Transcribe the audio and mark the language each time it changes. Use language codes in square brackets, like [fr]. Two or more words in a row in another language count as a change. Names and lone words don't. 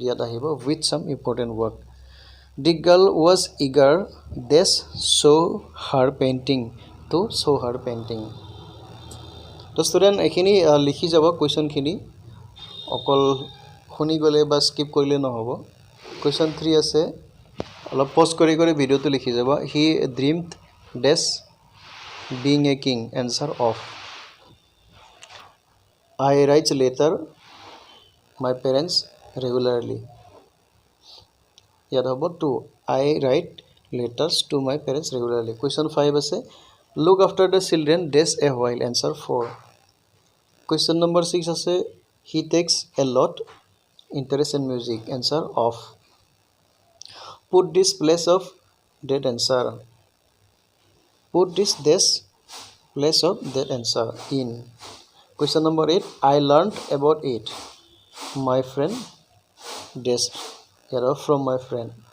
[as] ইয়াত আহিব [en] with some important work the girl was eager dash show her painting [as] to show her painting তো স্টুডেন্ট এখিনি লিখি যাব কোৱেশ্চন খিনি অকল শুনি গলে বা স্কিপ কৰিলে নহব কোৱেশ্চন 3 আছে অলপ পজ কৰি কৰি ভিডিওটো লিখি যাব [en] he dreamed dash being a king answer of I write letter my parents regularly [as] ইয়াত হ'ব [en] 2 I write letters to my parents regularly question 5 আছে look after the children dash a while answer 4 question number 6 আছে he takes a lot interest in music answer of put this place of that answer put this place of that answer in question number 8 I learned about it my friend dash from my friend